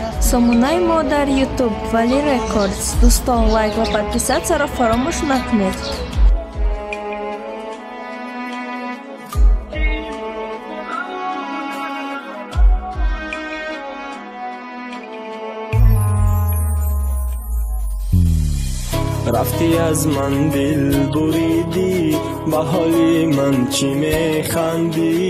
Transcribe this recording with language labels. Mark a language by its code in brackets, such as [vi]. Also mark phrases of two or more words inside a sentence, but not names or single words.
[tg] Сомунай мо дар YouTube Вали Рекордс. Достон лайк ва подписаться фаромӯш накунед. [fa] رفتی از من دل بریدی، به حالی من چی میخندی؟